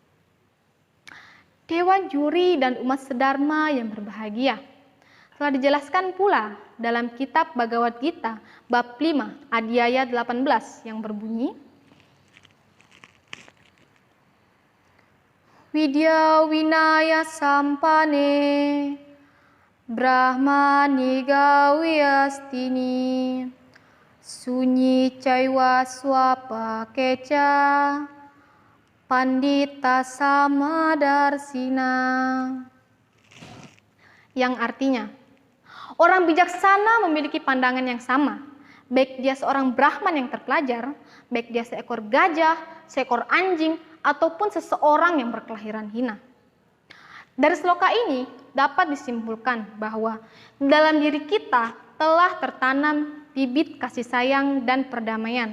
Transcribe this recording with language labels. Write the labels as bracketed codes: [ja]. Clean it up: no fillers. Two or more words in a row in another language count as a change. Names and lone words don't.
[id] Dewan juri dan umat sedharma yang berbahagia. Telah dijelaskan pula dalam kitab Bhagavad Gita bab 5 adhyaya 18 yang berbunyi, [sa] Widya winaya sampane brahmani gawiastini sunyi caiwa swapa keca Pandita Samadarsina, [id] yang artinya, orang bijaksana memiliki pandangan yang sama, baik dia seorang Brahman yang terpelajar, baik dia seekor gajah, seekor anjing, ataupun seseorang yang berkelahiran hina. Dari sloka ini dapat disimpulkan bahwa dalam diri kita telah tertanam bibit kasih sayang dan perdamaian.